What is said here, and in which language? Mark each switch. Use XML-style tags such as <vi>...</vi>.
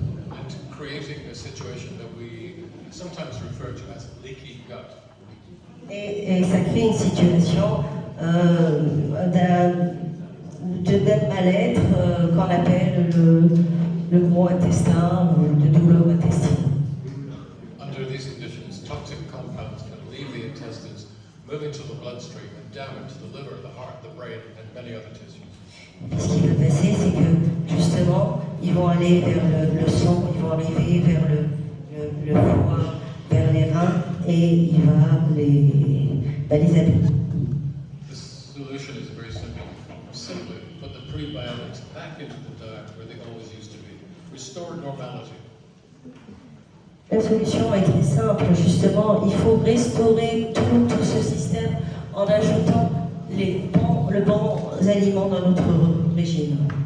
<en>And creating a situation that we sometimes refer to as leaky gut.</en> <fr>Et ça crée une situation d'un mal-être qu'on appelle le gros intestin ou de douleur intestinale.</fr> <en>Under these conditions, toxic compounds can leave the intestines, move into the bloodstream, and damage the liver, the heart, the brain, and many other tissues.</en> <fr>Ce qui va passer, c'est que justement, ils vont aller vers le sang, ils vont arriver vers le foie, vers les reins, et il va les abîmer.</fr> <en>The solution is very simple. Simply put the prebiotics back into the diet where they always used to be. Restore normality.</en> <fr>La solution est très simple, justement, il faut restaurer tout ce système en ajoutant les bons aliments dans notre régime.</fr>